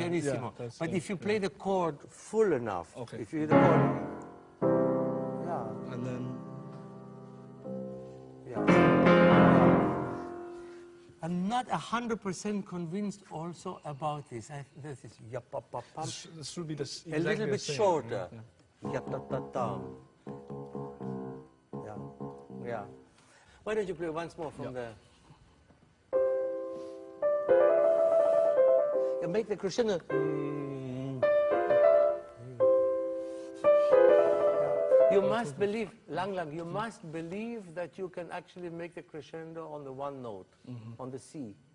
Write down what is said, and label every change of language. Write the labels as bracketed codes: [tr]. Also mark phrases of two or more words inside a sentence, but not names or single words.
[en] pianissimo. yeah, But if you play the chord full enough, Okay. if you hit the chord, yeah, and then yeah. I'm not 100% convinced also about this. This is yap-pa-pa-pam. This should be exactly A little the bit same. shorter. Yeah. Yap-ta-ta-tam. Yeah, yeah. Why don't you play once more from the... You make the crescendo. You must believe, Lang, you must believe that you can actually make the crescendo on the one note, on the C.